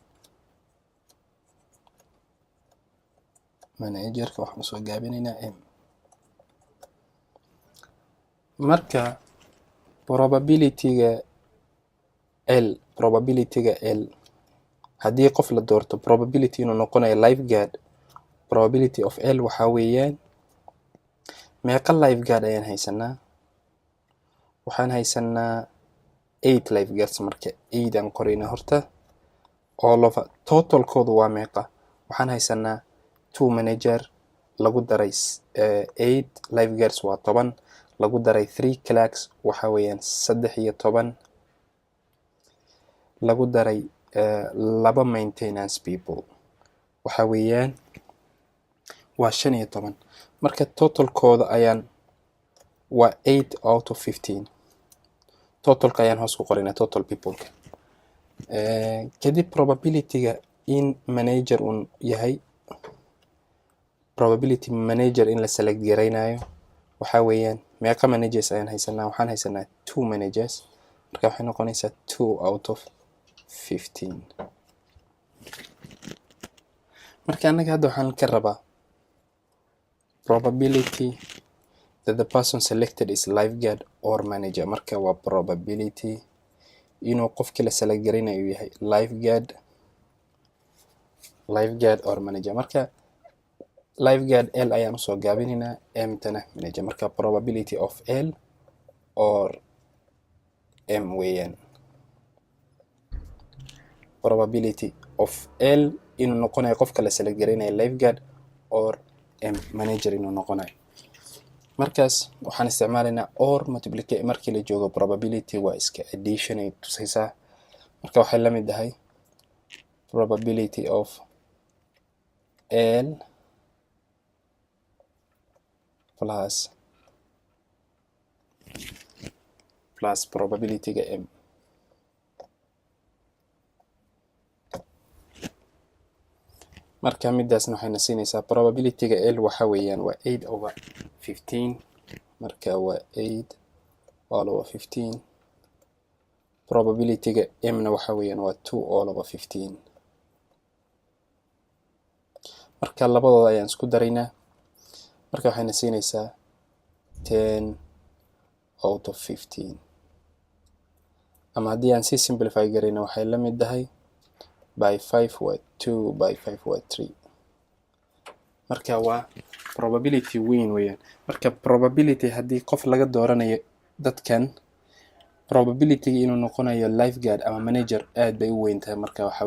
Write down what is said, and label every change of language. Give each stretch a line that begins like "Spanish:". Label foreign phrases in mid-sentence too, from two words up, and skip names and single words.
Somali: manager-ka waxaan usoo gaabinaynaa M. marka probability-ga L haddii qof la doorto probability inuu noqonayo lifeguard,
English: probability of L
Somali: waxaa weeyaan meeqa lifeguard ayaan haysanaa. waxaan haysanaa 8 lifeguards. marka 8 aan qorayna horta
English: all over
Somali: totalkoodu waa meeqa. waxaan haysanaa 2 manager lagu daray 8 lifeguards waa 10 lagu daray 3 clerks waxaa weeyaan 13 lagu daray 2
English: maintenance people
Somali: waxaa weeyaan waa 15. marka totalkooda ayaan waa 8
English: out of
Somali: 15. totalka ayaan hoos ku qoraynaa
English: total people-
Somali: ka. kadib probability-ga in manager un yahay
English: probability manager
Somali: in la select garaynayo waxaa weeyaan meeqa managers ayaan haysanaa. waxaan haysanaa 2 managers marka waxay noqonaysaa 2
English: out of
Somali: 15. marka annaga hadda waxaan ka rabaa
English: probability that the person selected is lifeguard or manager.
Somali: marka waa probability inuu qofkii la select garaynayo yahay
English: lifeguard or manager.
Somali: marka lifeguard L ayaan usoo gaabinaynaa M-tana manager. marka
English: probability of L or M
Somali: weeyaan.
English: probability of L
Somali: inuu noqonayo qofka la select garaynayo
English: lifeguard or M manager
Somali: inuu noqonayo. markaas waxaan isticmaalaynaa
English: or multiplicate.
Somali: markii la joogo probability waa iska addition ay tusaysaa. marka waxay la mid tahay
English: probability of L plus probability-
Somali: ga M. marka midaasna waxayna siinaysaa probability-ga L waxaa weeyaan waa 8 over 15. marka waa 8
English: all over
Somali: 15. probability-ga M-na waxaa weeyaan waa 2
English: all over
Somali: 15. marka labadooda ayaan isku daraynaa. marka waxayna siinaysaa 10
English: out of
Somali: 15. ama haddii aan si simplify garayna waxay la mid tahay by 5 waa 2 by 5 waa 3. marka waa probability weyn weeyaan. marka probability haddii qof laga dooranayo dadkan probability inuu noqonayo lifeguard ama manager aad bay u weyn tahay.